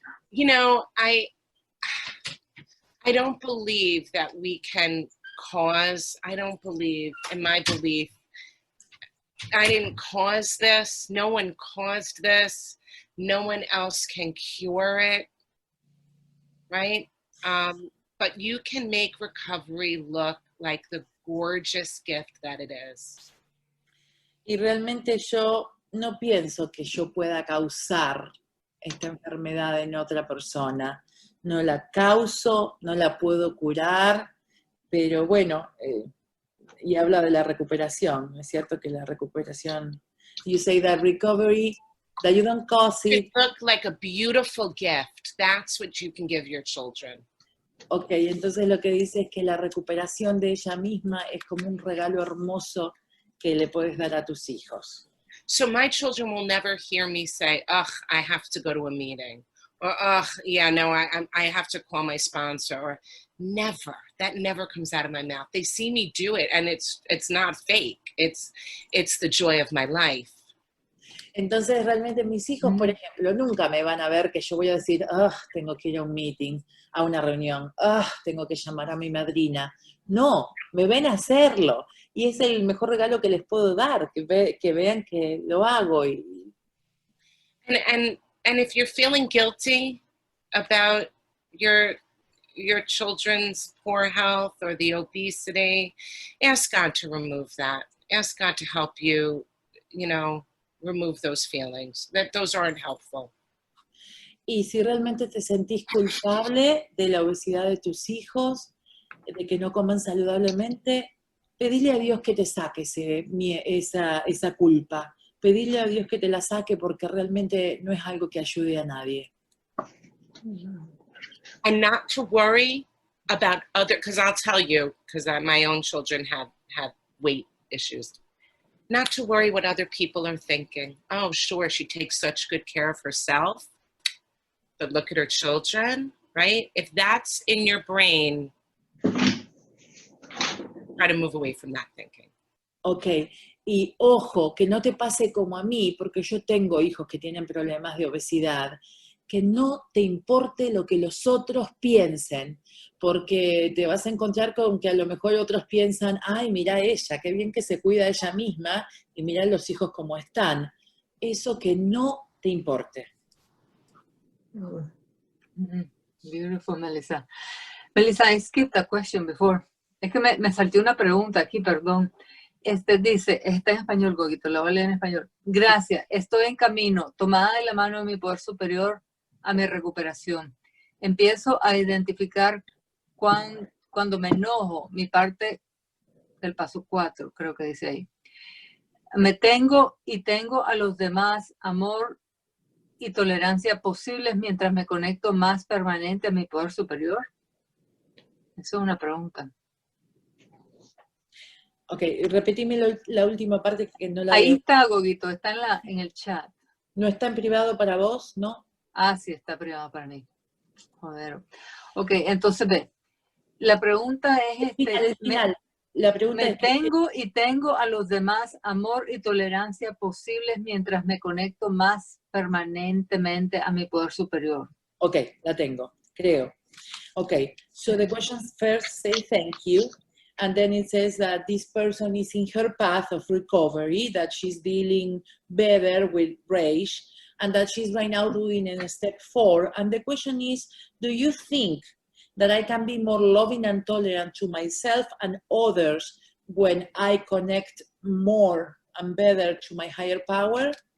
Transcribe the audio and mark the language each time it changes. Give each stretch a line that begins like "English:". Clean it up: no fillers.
English: You know, I don't believe that we can cause, I don't believe, in my belief, I didn't cause this. No one caused this. No one else can cure it, right? But you can make recovery look like the gorgeous gift that it is.
Spanish: Y realmente yo no pienso que yo pueda causar esta enfermedad en otra persona. No la causo, no la puedo curar, pero bueno, y habla de la recuperación, es cierto que la recuperación,
English: you say that recovery, that you don't cause it. It looked like a beautiful gift. That's what you can give your children.
Spanish: Ok, entonces lo que dice es que la recuperación de ella misma es como un regalo hermoso que le puedes dar a tus hijos.
English: So my children will never hear me say, ugh, I have to go to a meeting. Or, ugh, yeah, no, I have to call my sponsor. Or never. That never comes out of my mouth. They see me do it, and it's not fake. It's the joy of my life.
Spanish: Entonces realmente mis hijos, por ejemplo, nunca me van a ver que yo voy a decir, tengo que ir a un meeting, a una reunión, tengo que llamar a mi madrina. No, me ven a hacerlo. Y es el mejor regalo que les puedo dar, que vean que lo hago.
English: And if you're feeling guilty about your children's poor health or the obesity, ask God to remove that. Ask God to help you, you know, remove those feelings. That those aren't helpful.
Spanish: Y si realmente te sentís culpable de la obesidad de tus hijos, de que no coman saludablemente, pedile a Dios que te saque esa culpa. Pedile a Dios que te la saque porque realmente no es algo que ayude a nadie.
English: And not to worry about other, because I'll tell you, because my own children have weight issues. Not to worry what other people are thinking. Oh, sure, she takes such good care of herself, but look at her children, right? If that's in your brain, try to move away from that thinking.
Spanish: Ok, y ojo, que no te pase como a mí, porque yo tengo hijos que tienen problemas de obesidad, que no te importe lo que los otros piensen, porque te vas a encontrar con que a lo mejor otros piensan, ay, mira ella, qué bien que se cuida ella misma, y mira los hijos cómo están. Eso que no te importe.
English: Beautiful, Melissa. Melissa, I skipped a question before.
Spanish: Es que me salté una pregunta aquí, perdón. Dice, está en español, Gogito, la voy a leer en español. Gracias, estoy en camino, tomada de la mano de mi poder superior a mi recuperación. Empiezo a identificar cuando me enojo, mi parte del paso 4, creo que dice ahí. Me tengo y tengo a los demás amor y tolerancia posibles mientras me conecto más permanente a mi poder superior. Eso es una pregunta. Ok, repetime la última parte que no la Ahí veo. está, Gogito, está en el chat. ¿No está en privado para vos? ¿No? Ah, sí, está privado para mí. Joder. Ok, entonces ve. La pregunta es Al final. La pregunta me es tengo y tengo a los demás amor y tolerancia posibles mientras me conecto más permanentemente a mi poder superior. Ok, la tengo, creo.
English: Ok, so the questions first say thank you, and then it says that this person is in her path of recovery, that she's dealing better with rage, and that she's right now doing in step 4. And the question is, do you think that I can be more loving and tolerant to myself and others when I connect more and better to my higher power?